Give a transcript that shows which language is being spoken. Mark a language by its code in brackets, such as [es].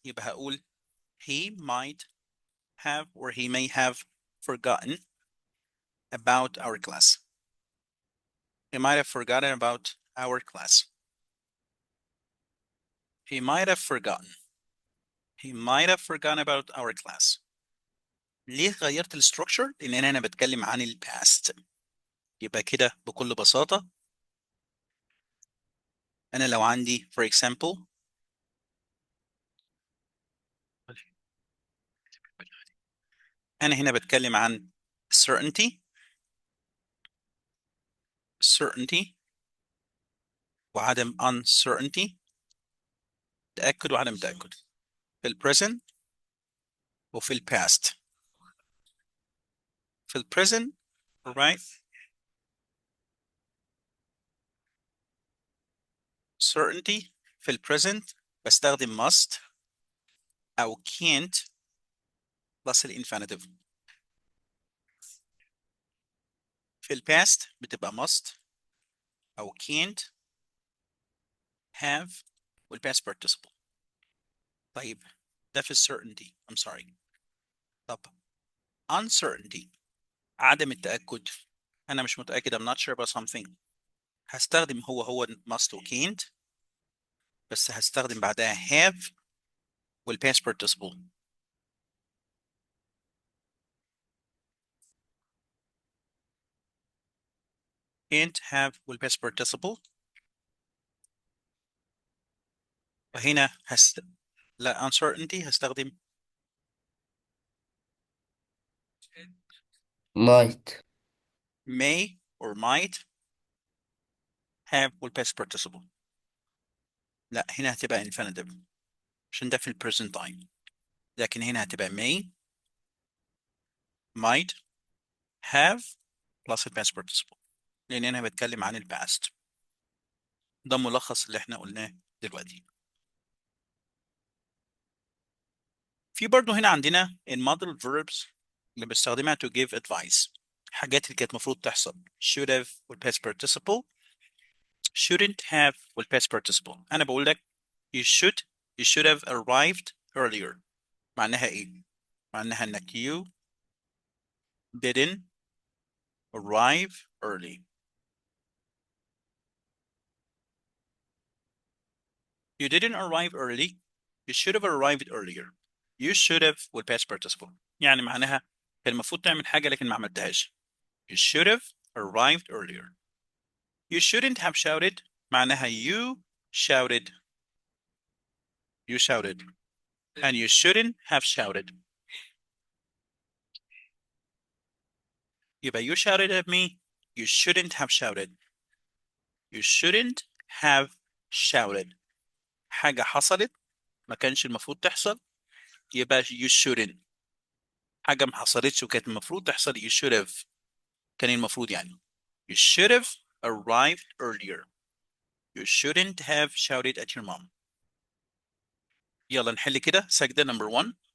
[ar] يبقى هقول [en] he might have or he may have forgotten about our class. He might have forgotten about our class. He might have forgotten. He might have forgotten about our class. [ar] ليه غيرت الستركشر؟ لأن أنا بتكلم عن الباست. يبقى كده بكل بساطة أنا لو عندي [en] for example [ar] أنا هنا بتكلم عن certainty وعدم uncertainty تأكد وعدم تأكد في present وفي past. في present right certainty في present بستخدم must أو can't plus الانفينيتيف. في الباست بتبقى must أو can't have والpast participle. طيب ده في certainty. [en] I'm sorry. [ar] طب uncertainty عدم التأكد. أنا مش متأكد. [en] I'm not sure about something. [ar] هستخدم هو must و can't، بس هستخدم بعدها have والpast participle. [en] can't have والpast participle. [ar] وهنا لا uncertainty هستخدم [en] might. may or might have والpast participle. [ar] لا هنا هتبقى infinitive عشان ده في ال present time، لكن هنا هتبقى may might have plus ال past participle لأن أنا بتكلم عن ال past. ده ملخص اللي احنا قلناه دلوقتي. في برضه هنا عندنا المودel verbs اللي بستخدمها to give advice، حاجات اللي كانت المفروض تحصل. [en] should have وال past participle، shouldn't have وال past participle. [ar] أنا بقول لك [en] you should have arrived earlier. [ar] معناها إيه؟ معناها إنك [en] you didn't arrive early. You didn't arrive early. You should have arrived earlier. You should have will past participle. [ar] يعني معناها كان المفروض تعمل حاجة لكن ما عملتهاش. [en] You should have arrived earlier. You shouldn't have shouted. [ar] معناها [en] you shouted. You shouted. And you shouldn't have shouted. [ar] يبقى [en] you shouted at me. You shouldn't have shouted. You shouldn't have shouted. [ar] حاجة حصلت ما كانش المفروض تحصل يبقى [en] you shouldn't. [ar] حاجة ما حصلتش وكانت المفروض تحصل [en] you should have. [ar] كان المفروض يعني. [en] You should have arrived earlier. You shouldn't have shouted at your mom. [ar] يلا نحل كده سجدة number 1.